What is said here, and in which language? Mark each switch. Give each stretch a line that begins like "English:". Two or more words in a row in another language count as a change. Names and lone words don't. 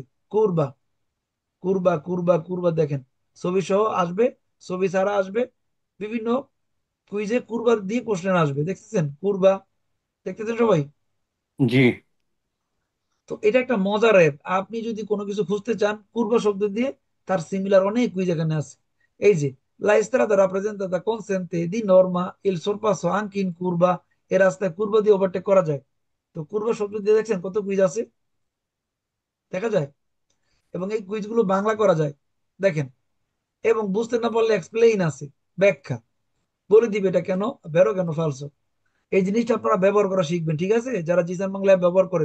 Bangla: কুরবা, কুরবা, কুরবা, কুরবা, দেখেন ছবি সহ আসবে, ছবি ছাড়া আসবে, বিভিন্ন কুইজে কুরবা দিয়ে কোশ্চেন আসবে, দেখতেছেন কুরবা, দেখতেছেন সবাই? জি। তো এটা একটা মজার অ্যাপ। আপনি যদি কোনো কিছু খুঁজতে চান কুর্বা শব্দ দিয়ে, তার সিমিলার অনেক কুইজ এখানে আছে। এই যে
Italian: la estrada rappresentata consente di norma il sorpasso anche in curva,
Bangla: এ রাস্তায় কুর্বা দিয়ে ওভারটেক করা যায়। তো কুর্বা শব্দ দিয়ে দেখছেন কত কুইজ আছে, দেখা যায়। এবং এই কুইজগুলো বাংলা করা যায়, দেখেন। এবং বুঝতে না পারলে এক্সপ্লেইন আছে, ব্যাখ্যা বলে দিবে এটা কেন বেরো কেন ফালসো। এই জিনিসটা আপনারা ব্যবহার করা শিখবেন, ঠিক আছে, যারা জিসান বাংলা app ব্যবহার করেন।